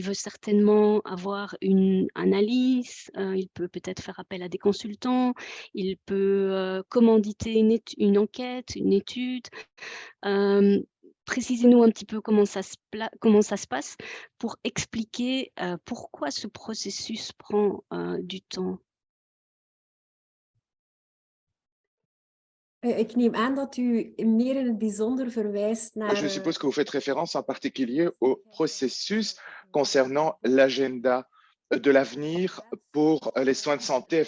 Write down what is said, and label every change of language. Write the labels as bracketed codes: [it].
[fr] Il veut certainement avoir une analyse, il peut peut-être faire appel à des consultants, il peut, commanditer une enquête, une étude. Hem, Précisez-nous un petit peu comment ça se passe pour expliquer, pourquoi ce processus prend, du temps? [nl] Ik neem aan dat u meer in het bijzonder verwijst naar [fr] Je suppose que vous faites référence en particulier au processus concernant l'agenda de l'avenir pour les soins de santé.